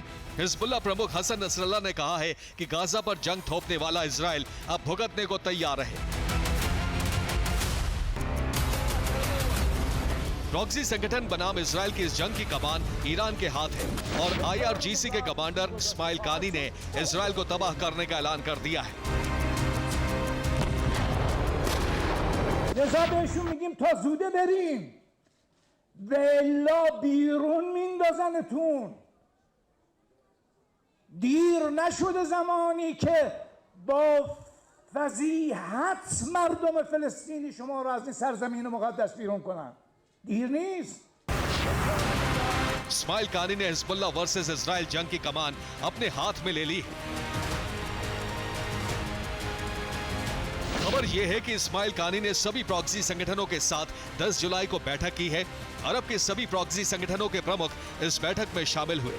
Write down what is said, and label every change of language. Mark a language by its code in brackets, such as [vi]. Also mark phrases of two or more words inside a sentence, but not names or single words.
[hi] हिजबुल्लाह प्रमुख हसन नसरल्लाह ने कहा है कि गाजा पर जंग थोपने वाला इजराइल अब भुगतने को तैयार है। प्रॉक्सी संगठन बनाम इजराइल की इस जंग की कमान ईरान के हाथ है और IRGC के कमांडर इस्माइल कानी ने इजराइल को तबाह करने का ऐलान कर दिया है। [fa] ولا بیرون میندازنتون. دیر نشده زمانی که با فضیحت مردم فلسطینی شما را از این سرزمین مقدس بیرون کنن. دیر نیست. [hi] इस्माइल कानी ने हिजबुल्लाह वर्सेस इजराइल जंग की कमान अपने हाथ में ले ली। खबर यह है कि इस्माइल कानी ने सभी प्रॉक्सी संगठनों के साथ 10 जुलाई को बैठक की है। अरब के सभी प्रॉक्सी संगठनों के प्रमुख इस बैठक में शामिल हुए।